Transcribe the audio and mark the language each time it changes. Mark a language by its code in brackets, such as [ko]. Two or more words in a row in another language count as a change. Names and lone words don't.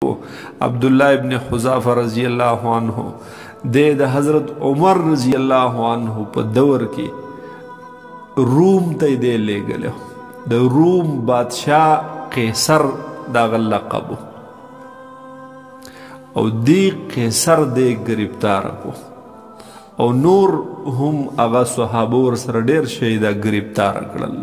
[ps] کو عبداللہ ابن حذافہ [ar] رضی اللہ عنہ [ps] د حضرت عمر [ar] رضی اللہ عنہ [ps] په دور کې روم ته دی لېږلی د روم بادشاه قیصر دغه لقب او دی قیصر دی گرفتار کو او نور هم هغه صحابه ورسره ډېر شی دا گرفتار کړل.